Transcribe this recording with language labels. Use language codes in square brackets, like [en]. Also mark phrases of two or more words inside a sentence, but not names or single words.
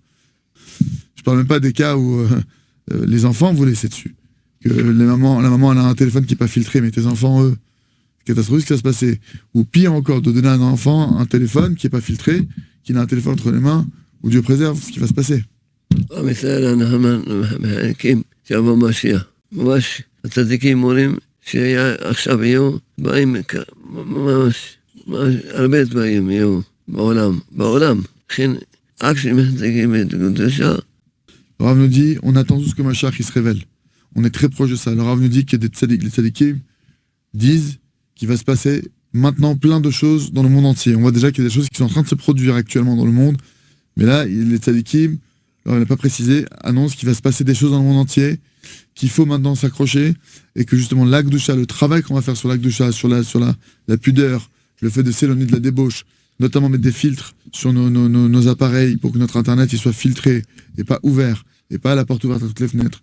[fr] Je parle même pas des cas où les enfants vous laissez dessus, que la maman elle a un téléphone qui n'est pas filtré, mais tes enfants, eux, c'est catastrophique ce qui va se passer. Ou pire encore, de donner à un enfant un téléphone qui n'est pas filtré, qui a un téléphone entre les mains, où Dieu préserve ce qui va se passer. [he] שיבוא משיח. ממש הצדיקים אומרים שעכשיו יהיו, באים ממש הרבה דברים יהיו בעולם. לכן, רק שמחזיקים את קדושה. [fr] Le Rav nous dit, on attend tout ce que Mashiach il se révèle. On est très proche de ça. Le Rav nous dit que les tzadikim disent qu'il va se passer maintenant plein de choses dans le monde entier. On voit déjà qu'il y a des choses qui sont en train de se produire actuellement dans le monde. Mais là, les tzadikim, alors il n'a pas précisé, annonce qu'il va se passer des choses dans le monde entier, qu'il faut maintenant s'accrocher, et que justement l'Akdoucha, le travail qu'on va faire sur l'Akdoucha, sur la pudeur, le fait de s'éloigner de la débauche, notamment mettre des filtres sur nos appareils pour que notre Internet il soit filtré et pas ouvert, et pas à la porte ouverte à toutes les fenêtres.